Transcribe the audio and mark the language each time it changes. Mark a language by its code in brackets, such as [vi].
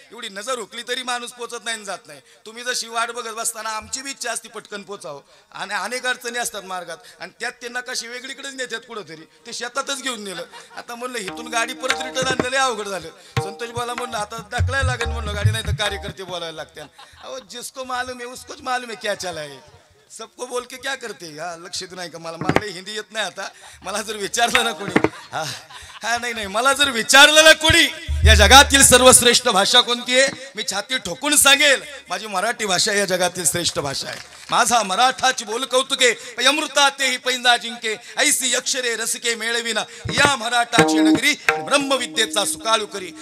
[mr] एवढी नजर हुकली तरी माणूस पोचत नाही जात नाही. तुम्ही जशी वाट बघत बसताना आमची बी इच्छा असती पटकन पोचावं, आणि अनेक अडचणी असतात मार्गात, आणि त्यात त्यांना कशी वेगळीकडेच नेतात कुठंतरी, ते शेतातच घेऊन नेलं. आता म्हणलं इथून गाडी परत रिटर्न आणलेलं अवघड झालं. संतोष बोला म्हणलं आता ढकलायला लागेल, म्हणलं गाडी नाही तर कार्यकर्ते बोलायला लागतात. [hi] अहो जिसको मालूम है उसकोच मालूम है क्या चला है, सबको बोल के क्या करते. [mr] हा लक्षात नाही का, मला हिंदी येत नाही. आता मला जर विचारलं ना कोणी, हा नाही मला जर विचारलं ना कोणी या जगातील सर्वश्रेष्ठ भाषा कोणती आहे, मी छाती ठोकून सांगेल माझी मराठी भाषा या जगातील श्रेष्ठ भाषा आहे. माझा मराठाची बोल कौतुके अमृता ते ही पैंजा जिंके, ऐसी अक्षरे रसके मेळविना या मराठाची नगरी, ब्रह्मविद्येचा सुकाळू करी.